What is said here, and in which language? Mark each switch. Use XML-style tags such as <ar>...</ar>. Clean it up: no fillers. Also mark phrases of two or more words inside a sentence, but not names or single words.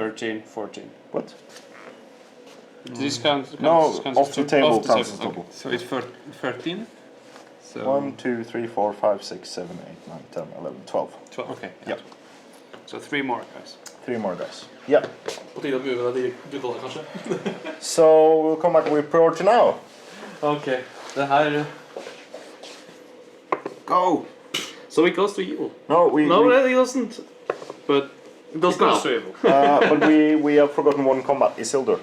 <en>13, 14. What? This counts No, counts off the table off the counts as table. double. So it's 13. So 1, 2, 3, 4, 5, 6, 7, 8, 9, 10, 11, 12. 12. Okay. Yep. So 3 more guys. 3 more guys. Yeah.</en> <no>På tide å move de gutta, kanskje.</no> <en>So we'll come back with priority now.</en> <no>Ok, det her...</no> <en>Go! So it goes to evil. No, we It doesn't. But it does now. but we have forgotten one combat. Isildur.</en>